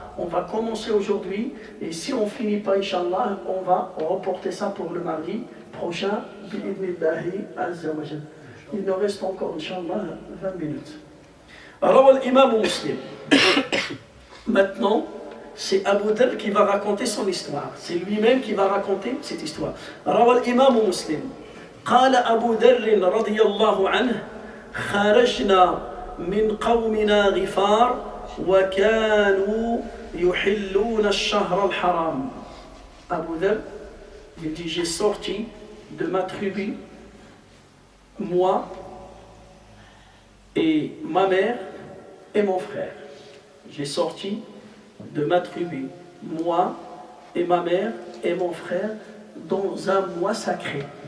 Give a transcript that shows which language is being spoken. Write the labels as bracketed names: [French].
[French] On va commencer aujourd'hui, et si on ne finit pas, Inch'Allah, on va reporter ça pour le mardi prochain, bi'idnillahi azza wa jal. Il nous reste encore, Inch'Allah, 20 minutes. Alors l'imam Muslim, maintenant, c'est Abu Dharr qui va raconter son histoire. C'est lui-même qui va raconter cette histoire. Alors l'imam Muslim, [Arabic] قال أبو ذر رضي الله عنه خرجنا من قومنا غفار وكانوا يحلون الشهر الحرام. [French] Abu Dharr, il dit, j'ai sorti de ma tribu, moi et ma mère et mon frère. J'ai sorti de ma tribu, moi et ma mère et mon frère, dans un mois sacré.